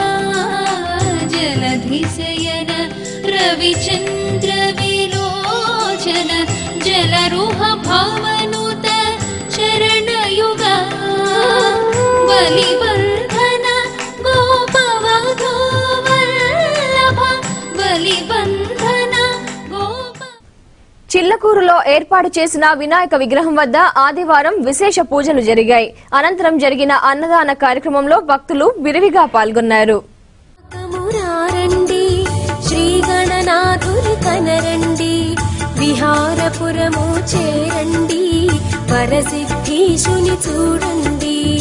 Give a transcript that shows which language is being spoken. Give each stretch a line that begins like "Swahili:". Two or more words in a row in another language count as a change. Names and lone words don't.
Sanskrit: जलधिशयन रविचंद्र विलोचन जलरुह भवनुत चरणयुगा बलिबंधन गोपवधू वल्लभ बलिबंधन
Telugu: చిల్లక పొదలకూరులో ఏర్పాటు చేసిన వినాయక విగ్రహం వద్ద ఆదివారం విశేష పూజలు జరిగాయి. అనంతరం జరిగిన అన్నదాన కార్యక్రమంలో భక్తులు విరివిగా పాల్గొన్నారు. శ్రీ గణనాథుని కనరండి, విహారపురము చేరండి, పరసిద్ధీశుని చూడండి.